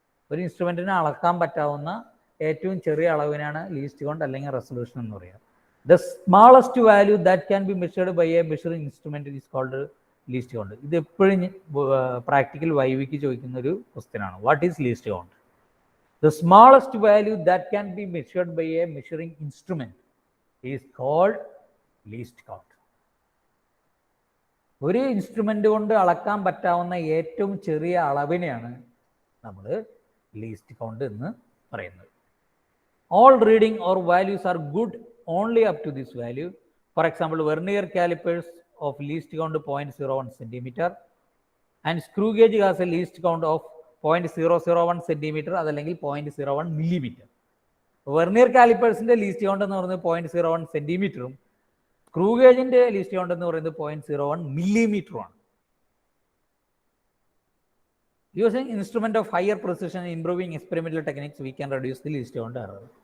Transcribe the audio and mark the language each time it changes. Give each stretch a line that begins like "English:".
Malayalam: ഒരു ഇൻസ്ട്രുമെൻറ്റിനെ അളക്കാൻ പറ്റാവുന്ന ഏറ്റവും ചെറിയ അളവിനാണ് ലീസ്റ്റ് കൗണ്ട് അല്ലെങ്കിൽ റെസൊല്യൂഷൻ എന്ന് പറയുക.
English: The smallest value that can be measured by a measuring instrument is called least count.
Malayalam: ഇത് എപ്പോഴും പ്രാക്ടിക്കൽ വൈവിക്ക് ചോദിക്കുന്ന ഒരു ക്വസ്റ്റ്യൻ ആണ്.
English: What is least count? The smallest value that can be measured by a measuring instrument is called least count.
Malayalam: ഒരു instrument കൊണ്ട് അളക്കാൻ പറ്റാവുന്ന ഏറ്റവും ചെറിയ അളവിനെയാണ് നമ്മൾ ലീസ്റ്റ് കൗണ്ട് എന്ന് പറയുന്നത്.
English: All reading or values are good only up to this value. For example, vernier calipers of least count 0.01 centimeter and screw gauge has a least count of 0.001 centimetre,
Malayalam: അതല്ലെങ്കിൽ 0.01 millimetre. Vernier കാലിപ്പേഴ്സിൻ്റെ least count എന്ന് പറയുന്നത് 0.01 സെൻറ്റിമീറ്ററും screw ഗേജിൻ്റെ least count എന്ന് പറയുന്നത് 0.01 മില്ലിമീറ്ററുമാണ്.
English: Using instrument of higher precision improving experimental techniques we can reduce the least count error.